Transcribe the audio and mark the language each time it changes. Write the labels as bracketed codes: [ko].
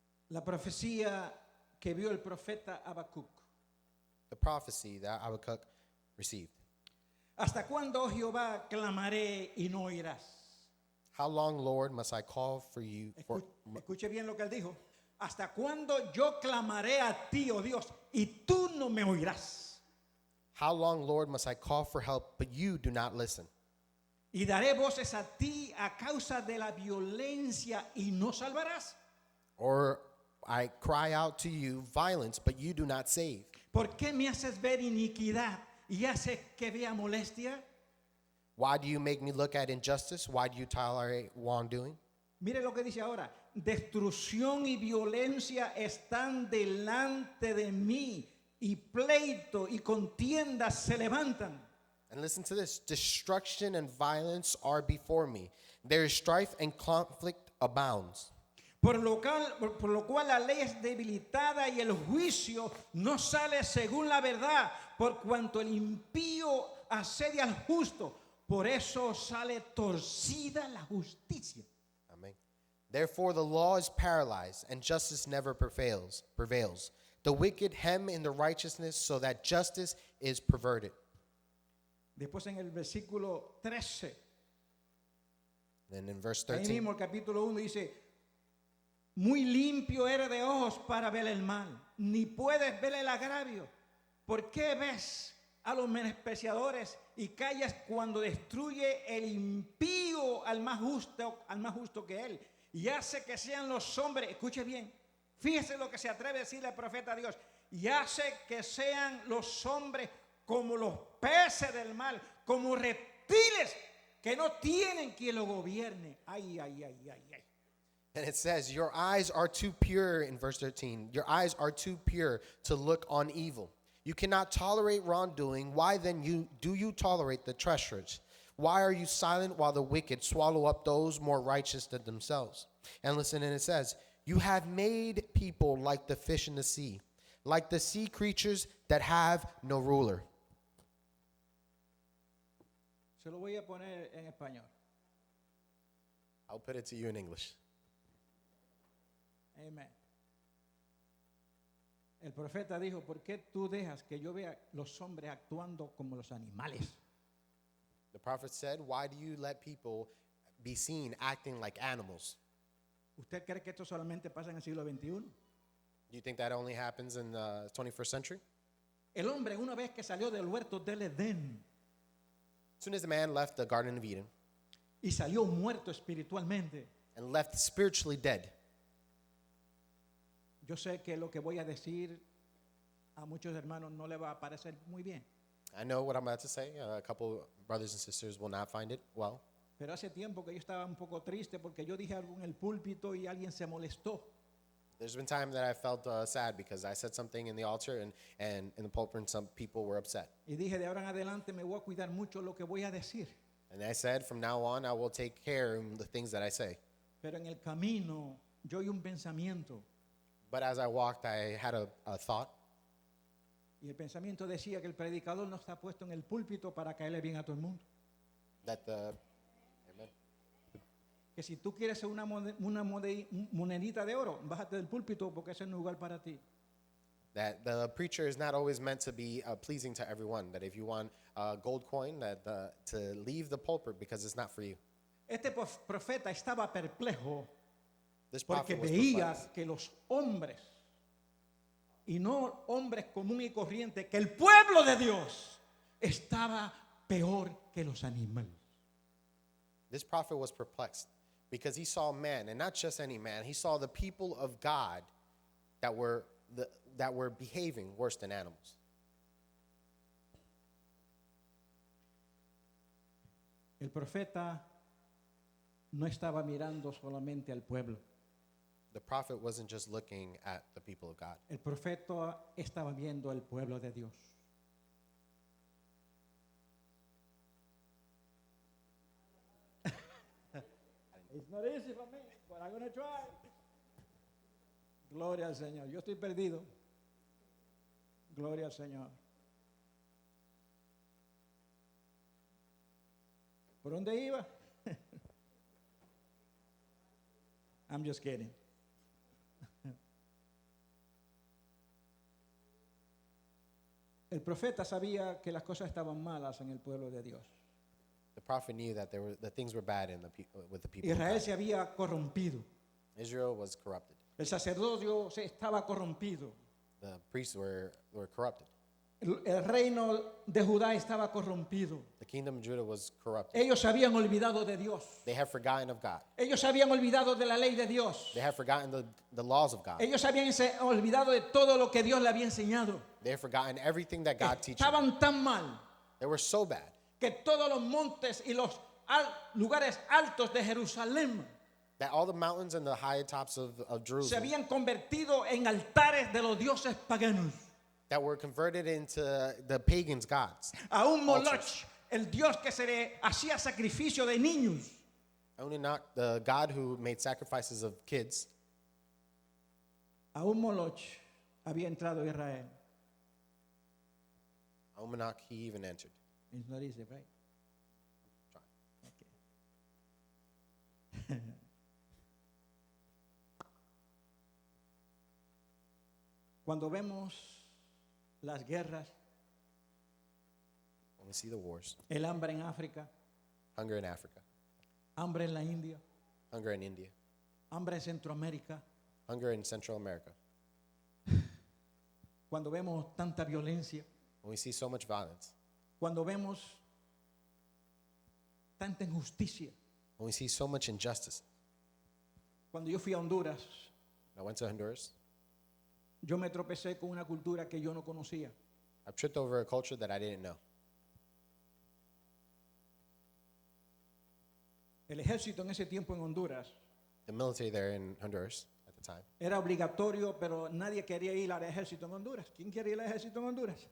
[es] La profecía que vio el profeta Habacuc. [en] The prophecy that Habakkuk received. [es] ¿Hasta cuándo, Jehová, clamaré y no oirás? [en] How long, Lord, must I call for you? [es] Escuche bien lo que él dijo. ¿Hasta cuándo yo clamaré a ti, oh Dios, y tú no me oirás? [en] How long, Lord, must I call for help, but you do not listen? [es] Y daré voces a ti a causa de la violencia y no salvarás. [en] Or I cry out to you violence, but you do not save. [es] ¿Por qué me haces ver iniquidad y haces que vea molestia? [en] Why do you make me look at injustice? Why do you tolerate wrongdoing? [es] Mire lo que dice ahora. Destrucción y violencia están delante de mí y pleito y contiendas se levantan. [en] And listen to this. Destruction and violence are before me. There is strife and conflict abounds. [es] Por lo cual la ley es debilitada y el juicio no sale según la verdad, por cuanto el impío asedia al justo, por eso sale torcida la justicia. [en] Amen. Therefore the law is paralyzed and justice never prevails. The wicked hem in the righteousness so that justice is perverted. [es] Después en el versículo 13, [en] Then in verse [es] ahí [en] 13, [es] mismo el capítulo 1 dice, muy limpio eres de ojos para ver el mal, ni puedes ver el agravio. ¿Por qué ves a los menospreciadores y callas cuando destruye el impío al más justo que él? Y hace que sean los hombres, escuche bien, fíjese lo que se atreve a decirle el profeta a Dios, y hace que sean los hombres como los peces del mar, como reptiles que no tienen quien lo gobierne. Ay, ay, ay, ay, ay. [en] and it says, your eyes are too pure, in verse 13, your eyes are too pure to look on evil. You cannot tolerate wrongdoing. Why then do you tolerate the treacherous? Why are you silent while the wicked swallow up those more righteous than themselves? And listen, and it says, you have made people like the fish in the sea, like the sea creatures that have no ruler. [es] Se lo voy a poner en español. [en] I'll put it to you in English. [es] Amén. El profeta dijo, ¿por qué tú dejas que yo vea los hombres actuando como los animales? [en] The prophet said, why do you let people be seen acting like animals? [es] ¿Usted cree que esto solamente pasa en el siglo XXI? [en] Do you think that only happens in the 21st century? [es] El hombre, una vez que salió del huerto del Edén [en] As soon as the man left the Garden of Eden [es] y salió muerto espiritualmente, [en] and left spiritually dead, [es] yo sé que lo que voy a decir a muchos hermanos no le va a parecer muy bien, [en] I know what I'm about to say. A couple brothers and sisters will not find it well. [es] pero hace tiempo que yo estaba un poco triste porque yo dije algo en el púlpito y alguien se molestó. [en] There's been time that I felt sad because I said something in the altar and in the pulpit and some people were upset. [es] Y dije, de ahora en adelante me voy a cuidar mucho lo que voy a decir. [en] And I said, from now on, I will take care of the things that I say. [es] Pero en el camino yo oí un pensamiento [en] But as I walked, I had a thought. [es] y el pensamiento decía que el predicador no está puesto en el púlpito para caerle bien a todo el mundo. [en] That the [es] Que si tú quieres ser una monedita de oro, bájate del púlpito porque ese no es lugar para ti. [en] that the preacher is not always meant to be pleasing to everyone. That if you want a gold coin, that to leave the pulpit because it's not for you. [es] Este profeta estaba perplejo [en] This [es] porque [en] prophet was [es] veía [en] perplexed [es] que los hombres, y no hombres comunes y corrientes, que el pueblo de Dios estaba peor que los animales. [en] This prophet was perplexed because he saw man, and not just any man. He saw the people of God that were behaving worse than animals. [es] El profeta no estaba mirando solamente al pueblo. [en] The prophet wasn't just looking at the people of God. [es] El profeta estaba viendo al pueblo de Dios. [en] It's not easy for me, but I'm going to try. [es] Gloria al Señor. Yo estoy perdido. Gloria al Señor. ¿Por dónde iba? [en] I'm just kidding. [es] El profeta sabía que las cosas estaban malas en el pueblo de Dios. [en] The prophet knew that that things were bad with the people of Israel God. [es] se había corrompido. [en] Israel was corrupted. [es] El sacerdocio se estaba corrompido. [en] The priests were corrupted. [es] El reino de Judá estaba corrompido. [en] The kingdom of Judah was corrupted. [es] Ellos se habían olvidado de Dios. [en] They have forgotten of God. [es] Ellos se habían olvidado de la ley de Dios. [en] They have forgotten the laws of God. [es] Ellos se habían olvidado de todo lo que Dios le había enseñado. [en] They have forgotten everything that God teaches. [es] Estaban tan mal [en] They were so bad [es] que todos los montes y los lugares altos de Jerusalén [en] that all the mountains and the high tops of [es] se [en] Jerusalem [es] habían convertido en altares de los dioses paganos. [en] that were converted into the pagans' gods. [es] Aún Moloch, [en] Altars. [es] el dios que se le hacía sacrificio de niños, [en] Only not the God who made sacrifices of kids. [es] aún Moloch había entrado a Israel. [en] Almanac, he even entered. It's not easy, right? Okay. [es] Cuando vemos las guerras, [en] When we see the wars, [es] el hambre en África, [en] hunger in Africa, [es] hambre en la India, [en] hunger in India, [es] hambre en Centroamérica, [en] hunger in Central America, [es] cuando vemos tanta violencia, [en] when we see so much violence, [es] cuando vemos tanta injusticia. [en] when we see so much injustice. [es] Cuando yo fui a Honduras, [en] I went to Honduras. [es] yo me tropecé con una cultura que yo no conocía. [en] I tripped over a culture that I didn't know. [es] El ejército en ese tiempo en Honduras [en] The military there in Honduras at the time, [es] era obligatorio, pero nadie quería ir al ejército en Honduras. ¿Quién quiere ir al ejército en Honduras?